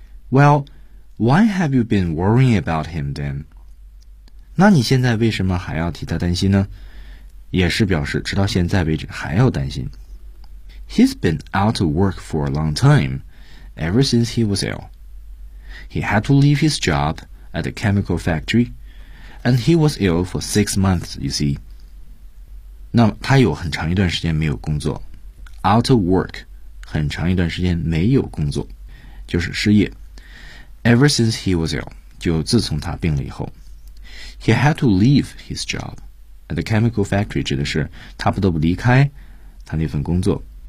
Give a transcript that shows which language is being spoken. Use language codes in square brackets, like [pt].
[en] Well, why have you been worrying about him then? [zh] 那你现在为什么还要替他担心呢？也是表示直到现在为止还要担心。 [en] He's been out of work for a long time, ever since he was ill. He had to leave his job at the chemical factory, and he was ill for 6 months, you see. [zh] 那他有很长一段时间没有工作。 [en] Out of work, [zh] 很长一段时间没有工作，就是失业。 [en] Ever since he was ill, [zh] 就自从他病了以后。 [en] He had to leave his job. At the chemical factory [zh] 指的是他不得不离开他那份工作。